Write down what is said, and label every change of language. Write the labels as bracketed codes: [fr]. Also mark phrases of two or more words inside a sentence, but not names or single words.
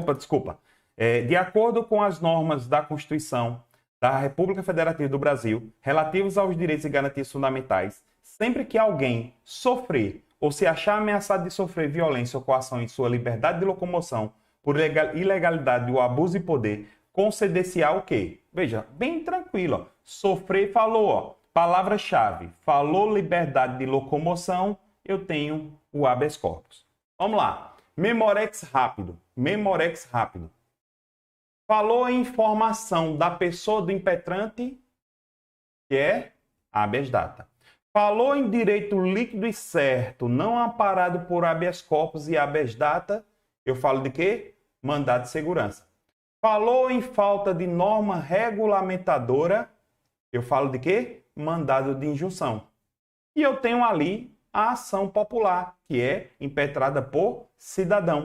[pt] De acordo com as normas da Constituição da República Federativa do Brasil, relativas aos direitos e garantias fundamentais, sempre que alguém sofrer ou se achar ameaçado de sofrer violência ou coação em sua liberdade de locomoção por ilegalidade ou abuso de poder, conceder-se-á o quê? Veja, bem tranquilo. Ó. Sofrer, falou, ó. Palavra-chave, falou liberdade de locomoção, eu tenho o [la] habeas corpus. [pt] Vamos lá. Memorex rápido. Memorex rápido. Falou em informação da pessoa do impetrante, que é [la] habeas data. [pt] Falou em direito líquido e certo, não amparado por [la] habeas corpus [pt] e [la] habeas data, [pt] eu falo de quê? Mandado de segurança. Falou em falta de norma regulamentadora, eu falo de quê? Mandado de injunção. E eu tenho ali a ação popular, que é impetrada por cidadão.